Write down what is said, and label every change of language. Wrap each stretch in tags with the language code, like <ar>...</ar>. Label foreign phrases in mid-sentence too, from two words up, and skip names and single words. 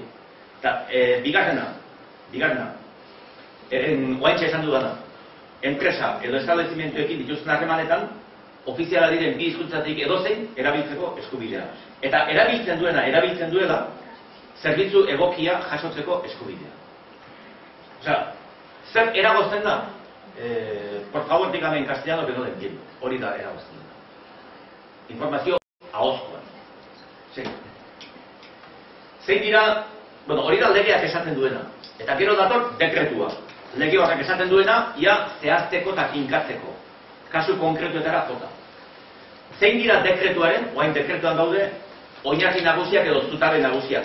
<eu>Eta bigarrena, oaintxe esan dudana, enpresa edo establezimentuekin dituzten harremanetan, ofiziala diren bi hizkuntzatik edozein erabiltzeko eskubidea. Eta erabiltzen duela, zerbitzu egokia jasotzeko eskubidea. Osea, zer eragozten da?</eu> <es>Por favor, dígame en castellano que no lo entiendo.</es> <eu>Hori da eragozten da. Informazio ahozkoan. Zein dira, hori da legeak esaten duena. Eta gero dator dekretua. Lege horrek esaten duena, ia zehazteko eta kinkatzeko. Kasu konkretuetara jota. Zein dira dekretuaren, oain dekretuan daude, oinarri nagusiak edo zutabe nagusiak.</eu>